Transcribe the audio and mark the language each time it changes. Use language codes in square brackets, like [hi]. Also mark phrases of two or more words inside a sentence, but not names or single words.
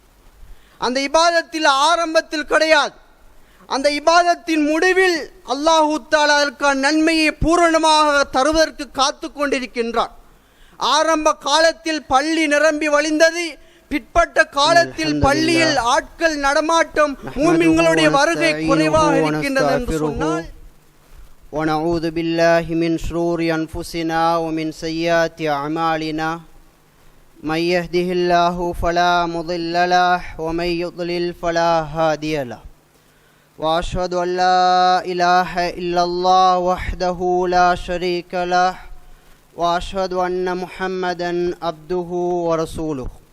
[ta] அந்த இபாதத்தில் ஆரம்பத்தில் கிடையாது, அந்த இபாதத்தின் முடிவில் [ar] الله تعالى [ta] அதற்கான நன்மையை பூரணமாக தருவதற்கு காத்து கொண்டிருக்கின்றான். ஆரம்ப காலத்தில் பள்ளி நிரம்பி வழிந்தது, பிற்பட்ட காலத்தில் பள்ளியில் ஆட்கள் நடமாட்டம், மூமின்களுடைய வருகை குறைவாக இருக்கின்றது என்று சொன்னால் [ar] ونعوذ بالله من شرور أنفسنا ومن سيئات أعمالنا من يهده الله فلا مضل له ومن يضلل فلا هادي له وأشهد أن لا إله إلا الله وحده لا شريك له وأشهد أن محمدا عبده ورسوله